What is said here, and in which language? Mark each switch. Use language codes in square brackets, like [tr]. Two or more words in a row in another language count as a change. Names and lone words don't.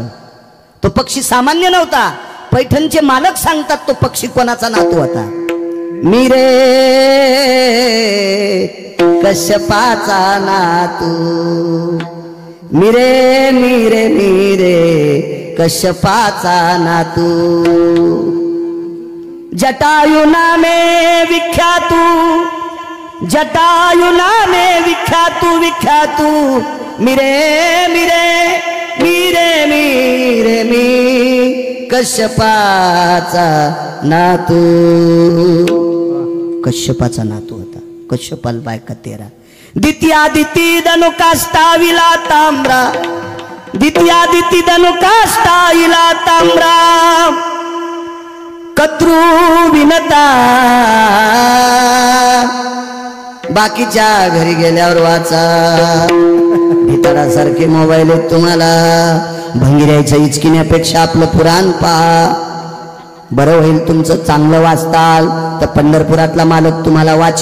[mr] तो पक्षी सामान्य नव्हता. पैठणचे मालक सांगतात तो पक्षी कोणाचा नातू होता. मिरे कश्यपाचा नातू, मिरे मिरे मिरे कश्यपाचा नातू. जटायु नामे विख्यातू, जटायु नामे विख्यातू विख्यातू. मिरे मिरे मिरे मिरे मी कश्यपाचा नातू. कश्यपाचा नातू होता. कश्यपाल बायका 13. दित्यादिती धनुकाष्टाविला ताम्रा, दित्यादिती धनुकाष्टाविला ताम्रा. कत्रू विनता बाकीच्या घरी गेल्यावर वाचा. भितडासारखे मोबाईल आहेत तुम्हाला. भंगिऱ्याच्या इचकिण्यापेक्षा आपलं पुराण पहा. बरं होईल तुमचं. चांगलं वाचताल तर पंढरपुरातला मालक तुम्हाला वाची.